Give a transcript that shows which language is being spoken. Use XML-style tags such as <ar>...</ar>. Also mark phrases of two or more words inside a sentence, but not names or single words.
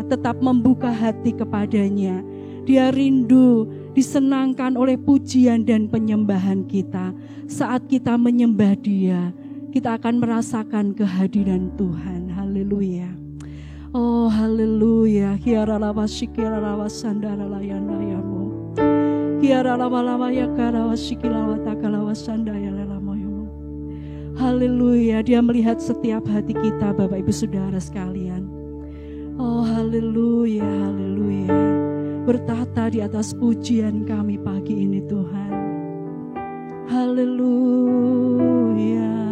<id>Tetap membuka hati kepadanya. Dia rindu disenangkan oleh pujian dan penyembahan kita. Saat kita menyembah Dia, kita akan merasakan kehadiran Tuhan. Haleluya. Oh haleluya. Kiara lama shikira lama sandara layana yamu. Kiara lama lama yakara wasikila watakala wasandaya lelamo yamu. Haleluya. Dia melihat setiap hati kita, Bapak Ibu Saudara sekalian. Oh haleluya, haleluya. Bertahta di atas pujian kami pagi ini Tuhan. Haleluya.</id>